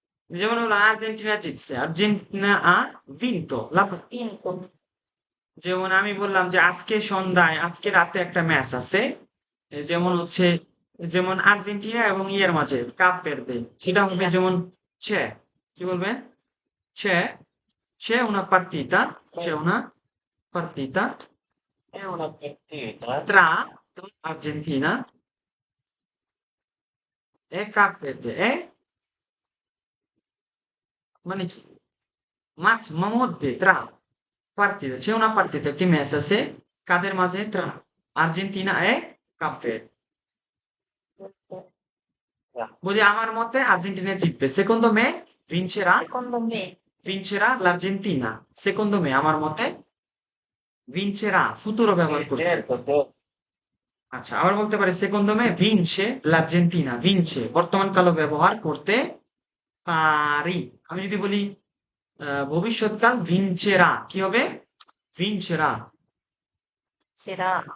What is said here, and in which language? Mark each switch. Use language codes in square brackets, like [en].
[bn] যেমন হলো আর্জেন্টিনা জিতছে, Argentina [it] vinto la partita। vinto, [bn] যেমন আমি বললাম যে আজকে সন্ধ্যায়, আজকে রাতে একটা ম্যাচ আছে, যেমন হচ্ছে, যেমন আর্জেন্টিনা এবং ইয়ের মাঝে কাপ ভের্দে, সেটা হবে যেমন c'è, কি বলবেন? [it] c'è una partita, c'è una partita È una partita tra Argentina e Cap Verde, [bn] মানে কি মাঝ মধ্যে [it] tra partita, c'è una partita, [bn] একটি ম্যাচ আছে কাদের মাঝে? [it] tra Argentina e Cap Verde। [bn] বলি আমার মতে আর্জেন্টিনা জিতবে, [it] secondo me vincerà, secondo me, vincerà l'Argentina, secondo me [bn] আমার মতে [it] vincerà, futuro ব্যবহার sì, [bn] করছে। [it] certo, certo. [bn] আচ্ছা, আবার বলতে পারি [it] secondo me vince l'Argentina, [bn] vince বর্তমান কালো ব্যবহার করতে পারি। আমি যদি বলি ভবিষ্যৎকাল vincerà, কি হবে? [it] vincerà, sarà,